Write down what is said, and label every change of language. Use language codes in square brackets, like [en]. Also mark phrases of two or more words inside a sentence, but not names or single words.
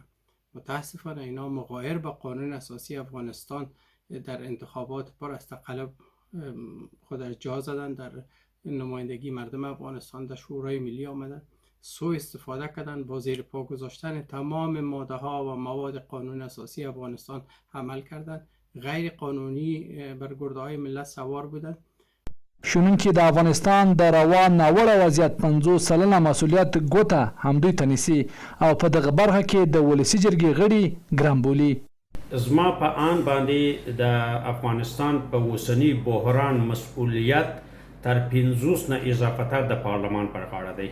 [fa] متاسفانه اینا مغایر به قانون اساسی افغانستان در انتخابات پر از تقلب خودش جا زدن، در نمایندگی مردم افغانستان در شورای ملی آمدن، سوء استفاده کردن، با زیر پا گذاشتن تمام ماده ها و مواد قانون اساسی افغانستان عمل کردن، غیر قانونی بر گرده های ملت سوار بودن. [ps] شنونکي د افغانستان د روان ناوړه وضعیت 50 سلنه مسؤلیت ګوته همدوی ته نیسي او په دغه برخه کې د ولسي جرګې غړي ګرم بولي. زما په آن باندې د افغانستان په اوسني بحران مسؤلیت تر 50 نه اضافه تر د پارلمان پر غاړه دی.